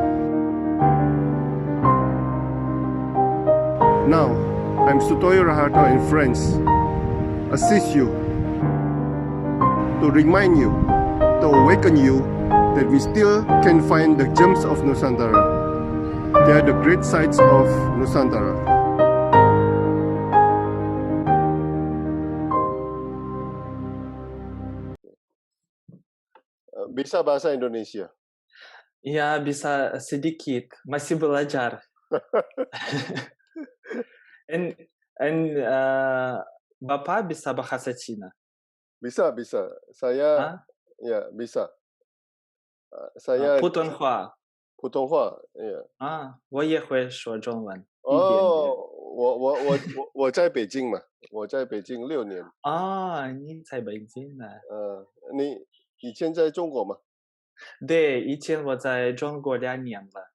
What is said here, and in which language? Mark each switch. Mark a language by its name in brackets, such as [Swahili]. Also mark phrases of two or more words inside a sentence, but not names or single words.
[English] Now, I'm Sutoyo Raharto and friends assist you to remind you, to awaken you that we still can find the gems of Nusantara. They are the great sights of Nusantara. [Indonesian] Bisa bahasa Indonesia? Ya, bisa sedikit, masih belajar. Bapak bisa bahasa Cina? Bisa. Saya ya bisa. Saya [Chinese] 普通话。普通话，yeah. 我也会说中文。我在北京嘛，我在北京6年。你在北京呢？你以前在中国吗？对，以前我在中国2年了。